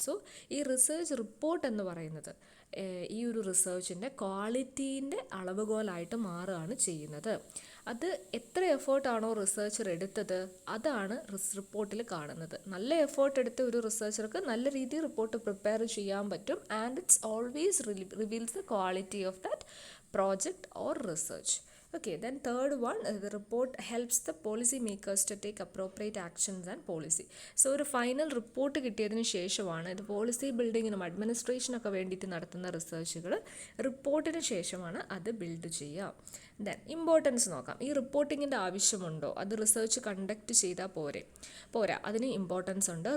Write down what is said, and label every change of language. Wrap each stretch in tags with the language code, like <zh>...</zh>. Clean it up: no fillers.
<ml>So ഈ research report എന്ന് പറയുന്നത് ഈ ഒരു റിസർച്ചിൻ്റെ ക്വാളിറ്റീൻ്റെ അളവുകോലായിട്ട് മാറുകയാണ് ചെയ്യുന്നത്. അത് എത്ര എഫേർട്ടാണോ റിസർച്ചർ എടുത്തത് അതാണ് റിപ്പോർട്ടിൽ കാണുന്നത്. നല്ല എഫേർട്ട് എടുത്ത ഒരു റിസർച്ചർക്ക് നല്ല രീതിയിൽ റിപ്പോർട്ട് പ്രിപ്പയർ ചെയ്യാൻ പറ്റും.</ml> <en>And it's always reveals the quality of that project or research. Okay, then third one, the report helps the policy makers to take appropriate actions and policy.</en> <ml>So ഒരു final report കിട്ടിയതിന് ശേഷമാണ് ഇത് policy ബിൽഡിങ്ങിനും അഡ്മിനിസ്ട്രേഷനൊക്കെ വേണ്ടിയിട്ട് നടത്തുന്ന റിസർച്ചുകൾ റിപ്പോർട്ടിന് ശേഷമാണ് അത് build ചെയ്യുക. Then importance നോക്കാം. ഈ റിപ്പോർട്ടിങ്ങിൻ്റെ ആവശ്യമുണ്ടോ? അത് റിസർച്ച് കണ്ടക്ട് ചെയ്താൽ പോരാ, അതിന് ഇമ്പോർട്ടൻസ് ഉണ്ട്.</ml>